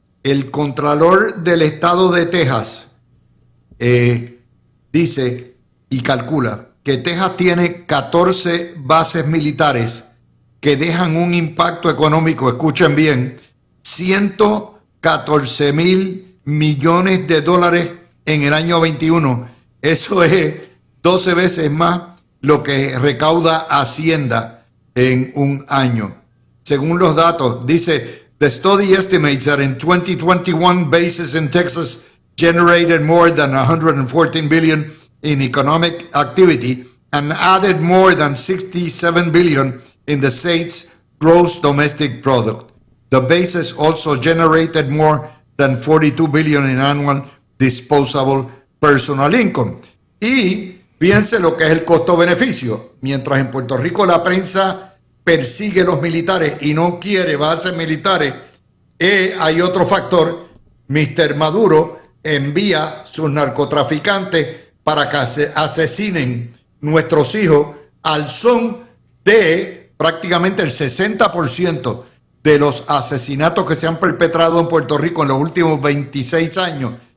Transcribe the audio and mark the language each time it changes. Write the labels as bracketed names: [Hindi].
[Spanish] El Contralor del Estado de Texas dice y calcula que Texas tiene 14 bases militares que dejan un impacto económico, escuchen bien, 114,000 millones de dólares en el año 21. Eso es 12 veces más lo que recauda Hacienda en un año. Según los datos, dice, [English] the study estimates that in 2021 bases in Texas generated more than 114 billion in economic activity and added more than 67 billion in the state's gross domestic product. The bases also generated more than 42 billion in annual disposable personal income. [Spanish] Y piense lo que es el costo-beneficio. Mientras en Puerto Rico la prensa persigue los militares y no quiere bases militares, hay otro factor. Mr. Maduro envía sus narcotraficantes para que asesinen nuestros hijos al son de prácticamente el 60% de los asesinatos que se han perpetrado en Puerto Rico en los últimos 26 años